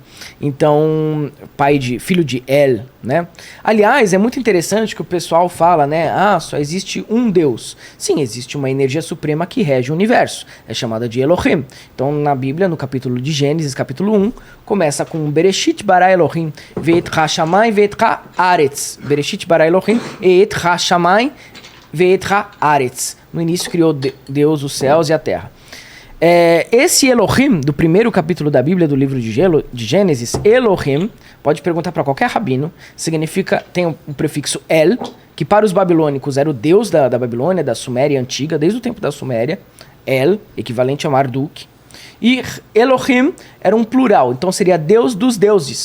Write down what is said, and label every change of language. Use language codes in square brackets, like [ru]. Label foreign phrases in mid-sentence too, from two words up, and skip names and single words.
[pt] Então, filho de El, né? Aliás, é muito interessante que o pessoal fala, né? Só existe um deus. Sim, existe uma energia suprema que rege o universo. É chamada de Elohim. Então, na Bíblia, no capítulo de Gênesis, capítulo 1, começa com [he] בראשית ברא אלהים ואת השמים ואת הארץ. בראשית ברא אלהים את השמים ואת הארץ. [pt] No início criou Deus os céus e a terra. Esse Elohim, do primeiro capítulo da Bíblia, do livro de Gênesis, Elohim, pode perguntar para qualquer rabino, tem o prefixo El, que para os babilônicos era o deus da Babilônia, da Suméria antiga, desde o tempo da Suméria, El, equivalente a Marduk, e Elohim era um plural, então seria Deus dos deuses.